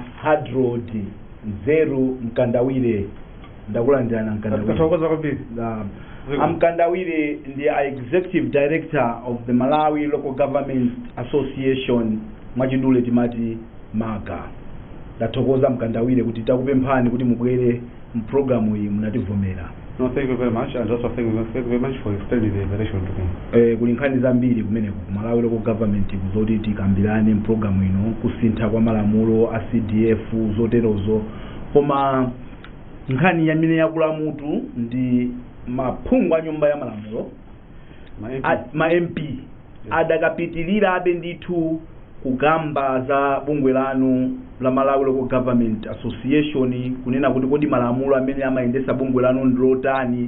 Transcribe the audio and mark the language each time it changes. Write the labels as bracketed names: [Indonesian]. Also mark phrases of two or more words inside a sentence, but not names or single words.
[Nyanja] Hadrod Nzeru Mkandawire. Ndakulandirana Mkandawire. Mkandawire ndi [English] Executive Director of the [Nyanja] Malawi Local Government Association mwachidule timati MAGA. Ndathokoza Mkandawire kuti takupemphani kuti mubwere mprogramu iyi munativomera. [English] No, thank you very much, and also thank you very much for extending the invitation to me. [Nyanja] Kuli nkhani zambiri kumene ku Malawi Local Government kuzoti tikambirane mprogramu ino kusintha kwa malamulo a CDF zoterozo, koma nkhani yamene yakulamutu ndi maphungu a nyumba ya malamulo ma MP adakapitilira abe ndithu kugamba za bungwe lanu la Malawi Local Government Association kunena kuti kodi malamulo amene amayendesa bungwe lanu ndilotani.